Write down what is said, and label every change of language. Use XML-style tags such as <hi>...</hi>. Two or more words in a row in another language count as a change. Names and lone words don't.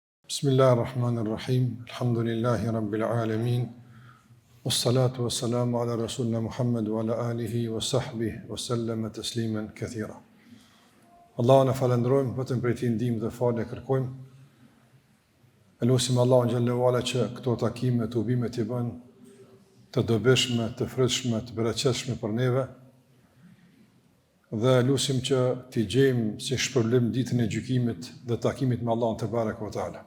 <ar>بسم الله الرحمن الرحيم. الحمد لله رب العالمين. والصلاة والسلام على رسولنا محمد وعلى آله وصحبه وسلم تسليما كثيرا.</ar> <sq>Allahun e falendrojmë, vetëm prej tij ndihmë dhe falë kërkojmë. Elusim Allahun</sq> <ar>جل وعلا</ar> <sq>që këto takime të ubime të bën të dobishme, të frytshme, të bereqetshme për neve. Dhe lusim që t'i gjejmë si shpërblim ditën e gjykimit dhe takimit me Allahun</sq> <ar>تبارك وتعالى.</ar>